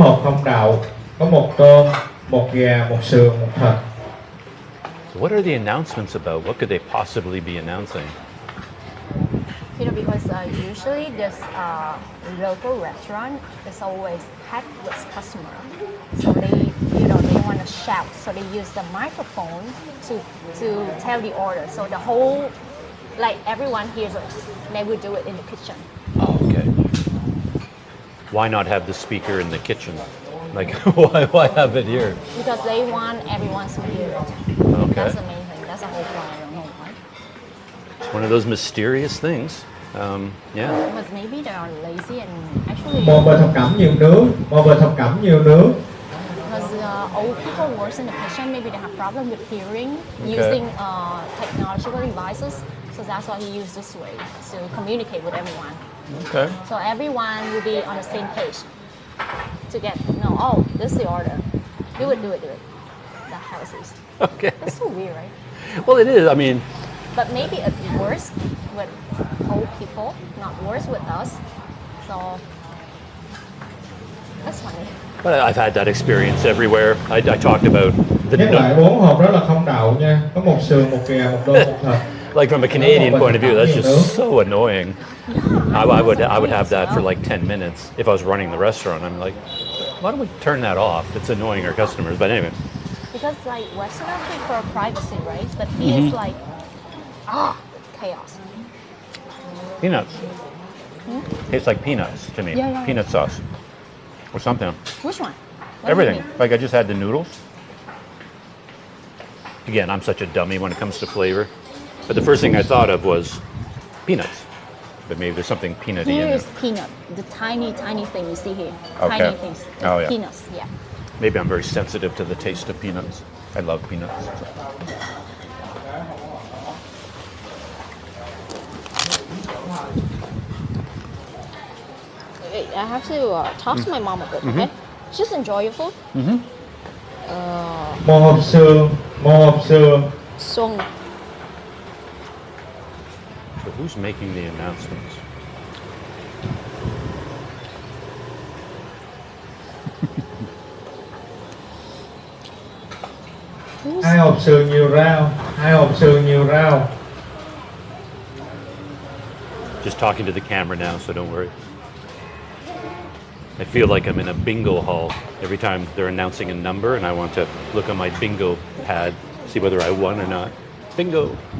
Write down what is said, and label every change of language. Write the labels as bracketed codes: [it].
[vi] hộp không đậu, có 1 tôm, 1 gà, 1 sườn, 1 thịt. [en] So what are the announcements about? What could they possibly be announcing? Because usually this local restaurant is always packed with customer. So they want want to shout, so they use the microphone to tell the order. So the whole, like everyone hears it. They will do it in the kitchen. Oh, okay. Why not have the speaker in the kitchen? Like, why have it here? Because they want everyone to hear it. Okay. That's the main thing. That's the whole point. I don't know why. It's one of those mysterious things. Yeah. But maybe they are lazy and actually. [vi] Một bờ thập cẩm nhiều nước, một bờ thập cẩm nhiều nước. [en] Because old people work in the kitchen, maybe they have problem with hearing, Okay. using technological devices. So that's why he used this way to communicate with everyone. Okay. So everyone will be on the same page to get know. Oh, this is the order. Do it. That's how it is. Okay. It's so weird, right? Well, it is. I mean, But maybe it's worse with old people, not worse with us. So that's funny. but I've had that experience everywhere. I talked about [vi] Nhắc lại 4 hộp đó là không đậu nha. Có một sườn, một ghè, một đôi, một thịt. [en] like from a Canadian point of view, that's just so annoying. I would have that for like 10 minutes if I was running the restaurant. I'm like, why don't we turn that off? It's annoying our customers. But anyway, Because like Westerners prefer privacy, right? But he is like, chaos. peanuts. Tastes like peanuts to me. Yeah. Peanut sauce or something. Which one? What do you Everything. mean? Like I just had the noodles. Again, I'm such a dummy when it comes to flavor. But the first thing I thought of was peanuts. But maybe there's something peanutty Here in is it. peanut, the tiny thing you see here. Okay. Tiny things. Oh, yeah. Peanuts, yeah. Maybe I'm very sensitive to the taste of peanuts. I love peanuts. Wait, I have to talk to my mom a bit, okay? Just enjoy your food. [vi] Một hộp sườn, một hộp sườn. [en] Song. So who's making the announcements? [vi] Hai hộp sườn nhiều rau, hai hộp sườn nhiều rau. [en] Just talking to the camera now, so don't worry. I feel like I'm in a bingo hall every time they're announcing a number and I want to look on my bingo pad, see whether I won or not. Bingo!